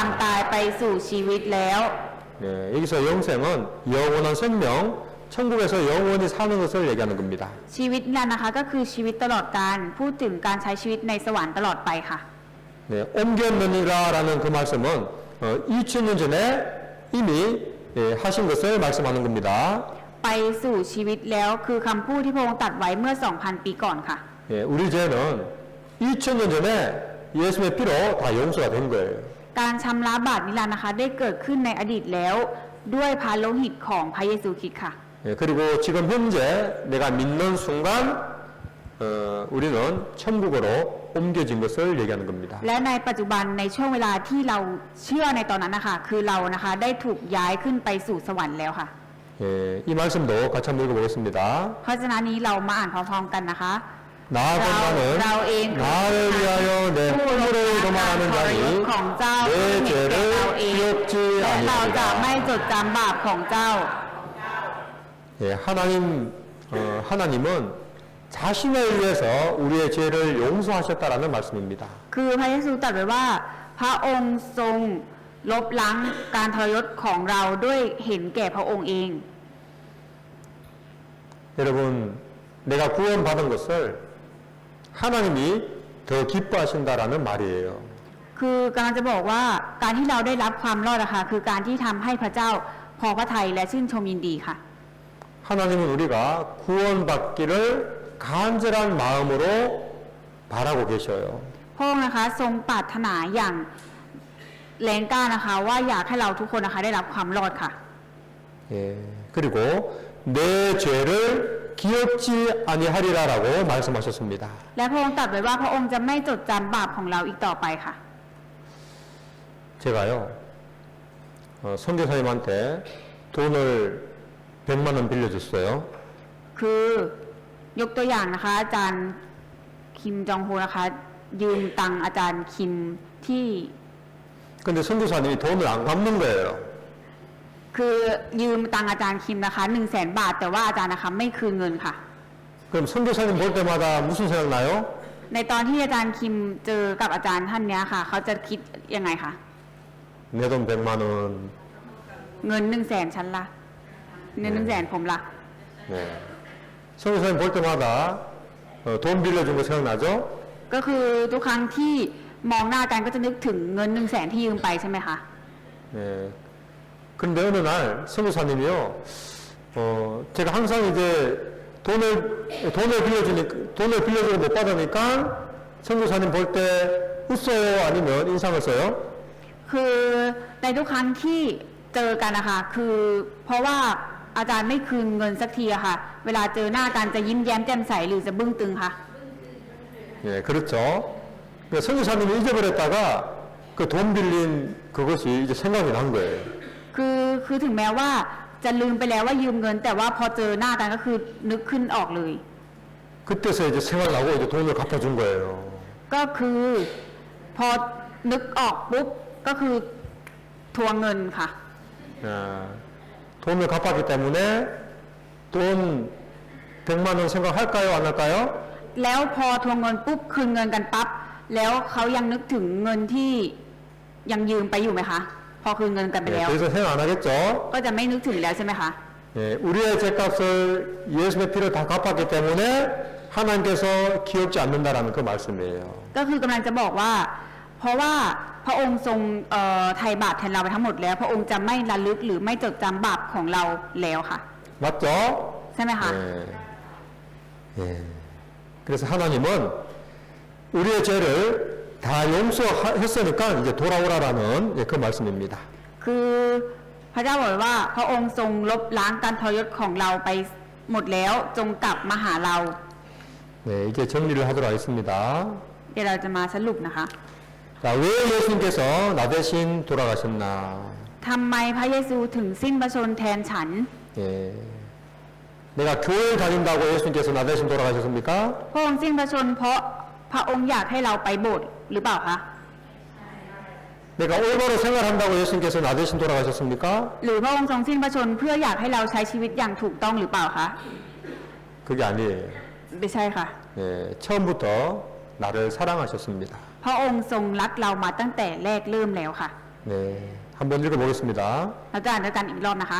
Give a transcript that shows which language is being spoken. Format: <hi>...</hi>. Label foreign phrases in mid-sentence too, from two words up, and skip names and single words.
<ko>옮겨지니라.</ko> <th>ตายไปสู่ชีวิตแล้ว</th> <ko>네, 여기서 영생은 영원한 생명, 천국에서 영원히 사는 것을 얘기하는 겁니다.</ko> <th>ชีวิตนิรันดร์นะคะก็คือชีวิตตลอดการพูดถึงการใช้ชีวิตในสวรรค์ตลอดไปค่ะ</th> <ko>네, 옮겼느니라라는 그 말씀은 2000년 전에 이미 하신 것을 말씀하는 겁니다.</ko> <th>ไปสู่ชีวิตแล้วคือคำพูดที่พระองค์ตรัสไว้เมื่อ 2,000 ปีก่อนค่ะ</th> <ko>예, 우리 죄는 2000년 전에 예수의 피로 다 용서가 된 거예요.</ko> <th>การชำระบาปนิรันดร์นะคะได้เกิดขึ้นในอดีตแล้วด้วยพระโลหิตของพระเยซูคริสต์ค่ะ</th> <ko>예, 그리고 지금 현재 내가 믿는 순간 우리는 천국으로 옮겨진 것을 얘기하는 겁니다.</ko> <th>และในปัจจุบันในช่วงเวลาที่เราเชื่อในตอนนั้นนะคะคือเรานะคะได้ถูกย้ายขึ้นไปสู่สวรรค์แล้วค่ะ</th> <ko>예, 이 말씀도 같이 한번 읽어보겠습니다.</ko> <th>เพราะฉะนั้นนี้เรามาอ่านพร้อมๆกันนะคะ</th> <ko>나아간다는 나의 나를 위하여 내 꿈으로 도망하는</ko> <th>ของเจ้า</th> <ko>자니</ko> <th>เพื่อ</th> <ko>내</ko> <th>เห็นแก่เราเอง</th> <ko>죄를 기억지</ko> <th>และเราจะไม่</th> <ko>아니하리라.</ko> <th>จดจำบาปของเจ้า</th> <ko>예, 하나님은 자신을 위해서 우리의 죄를 용서하셨다라는 말씀입니다.</ko> <th>คือพระเยซูตรัสไว้ว่า พระองค์ทรงลบล้างการทรยศของเราด้วยเห็นแก่พระองค์เอง</th> <ko>여러분, 내가 구원받은 것을 하나님이 더 기뻐하신다라는 말이에요.</ko> <th>คือกำลังจะบอกว่าการที่เราได้รับความรอดนะคะคือการที่ทำให้พระเจ้าพอพระทัยและชื่นชมยินดีค่ะ</th> <ko>하나님은 우리가 구원받기를 간절한 마음으로 바라고 계셔요.</ko> <th>พระองค์นะคะทรงปรารถนาอย่างแรงกล้านะคะว่าอยากให้เราทุกคนนะคะได้รับความรอดค่ะ</th> <ko>예, 그리고 내 죄를 기억지 아니하리라라고 말씀하셨습니다.</ko> <th>และพระองค์ตรัสไว้ว่าพระองค์จะไม่จดจำบาปของเราอีกต่อไปค่ะ</th> <ko>제가요, 선교사님한테 돈을 100만 원 빌려줬어요.</ko> <th>คือยกตัวอย่างนะคะอาจารย์คิมจองโฮนะคะยืมตังค์อาจารย์คิมที่</th> <ko>근데 선교사님이 돈을 안 갚는 거예요.</ko> <th>คือยืมตังค์อาจารย์คิมนะคะ100,000 บาท แต่ว่าอาจารย์นะคะไม่คืนเงินค่ะ</th> <ko>그럼 선교사님 볼 때마다 무슨 생각 나요?</ko> <th>ในตอนที่อาจารย์คิมเจอกับอาจารย์ท่านเนี้ยค่ะ เขาจะคิดยังไงคะ</th> <ko>내 돈 100만 원. เงิน100,000ฉันละเงิน100,000ผมละ 네. 선교사님 볼 때마다 돈 빌려준 거 생각나죠?</ko> <th>ก็คือทุกครั้งที่มองหน้ากันก็จะนึกถึงเงิน100,000ที่ยืมไปใช่ไหมคะ</th> <ko>네. 그런데 어느 날 선교사님이요, 제가 항상 이제 돈을 빌려주고 못 받으니까 선교사님 볼 때 웃어요? 아니면 인상을 써요?</ko> <th>คือในทุกครั้งที่เจอกันนะคะคือเพราะว่าอาจารย์ไม่คืนเงินสักทีอะค่ะ เวลาเจอหน้ากันจะยิ้มแย้มแจ่มใสหรือจะบึ้งตึงคะ</th> <ko>예, 그렇죠. 그러니까 선교사님이 잊어버렸다가 그 돈 빌린 그것이 이제 생각이 난 거예요.</ko> <th>คือถึงแม้ว่าจะลืมไปแล้วว่ายืมเงิน แต่ว่าพอเจอหน้ากันก็คือนึกขึ้นออกเลย</th> <ko>그때서 이제 생각나고 이제 돈을 갚아준 거예요.</ko> <th>ก็คือพอนึกออกปุ๊บก็คือทวงเงินค่ะ</th> <ko>아, 돈을 갚았기 때문에 돈 100만 원 생각할까요? 안 할까요?</ko> <th>แล้วพอทวงเงินปุ๊บคืนเงินกันปั๊บแล้วเขายังนึกถึงเงินที่ยังยืมไปอยู่ไหมคะ พอคืนเงินกันไป</th> <ko>예,</ko> <th>แล้ว</th> <ko>그래서 생각 안 하겠죠?</ko> <th>ก็จะไม่นึกถึงแล้วใช่ไหมคะ</th> <ko>예, 우리의 죄값을 예수의 피로 다 갚았기 때문에 하나님께서 기억지 않는다라는 그 말씀이에요.</ko> <th>ก็คือกำลังจะบอกว่า เพราะว่าพระองค์ทรงไถ่บาปแทนเราไปทั้งหมดแล้ว พระองค์จะไม่ระลึกหรือไม่จดจำบาปของเราแล้วค่ะ</th> <ko>맞죠?</ko> <th>ใช่ไหมคะ</th> <ko>예. 예. 그래서 하나님은 우리의 죄를 다 용서했으니까 이제 돌아오라라는 예, 그 말씀입니다.</ko> <th>คือพระเจ้าบอกว่าพระองค์ทรงลบล้างการทรยศของเราไปหมดแล้วจงกลับมาหาเรา</th> <ko>네, 이제 정리를 하도록 하겠습니다.</ko> <th>เดี๋ยวเราจะมาสรุปนะคะ</th> <ko>자, 왜 예수님께서 나 대신 돌아가셨나?</ko> <th>ทำไมพระเยซูถึงสิ้นพระชนม์แทนฉัน</th> <ko>예. 내가 교회를 다닌다고 예수님께서 나 대신 돌아가셨습니까?</ko> <th>พระองค์สิ้นพระชนม์เพราะพระองค์อยากให้เราไปโบสถ์หรือเปล่าคะ</th> <ko>내가 올바로 생활한다고 예수님께서 나 대신 돌아가셨습니까?</ko> <th>หรือพระองค์ทรงสิ้นพระชนม์เพื่ออยากให้เราใช้ชีวิตอย่างถูกต้องหรือเปล่าคะ</th> <ko>그게 아니에요.</ko> <th>ไม่ใช่ค่ะ</th> <ko>예, 처음부터 나를 사랑하셨습니다.</ko> <th>พระองค์ทรงรักเรามาตั้งแต่แรกเริ่มแล้วค่ะ</th> <ko>네, 한번 읽어보겠습니다.</ko> <th>แล้วก็อ่านด้วยกันอีกรอบนะคะ</th>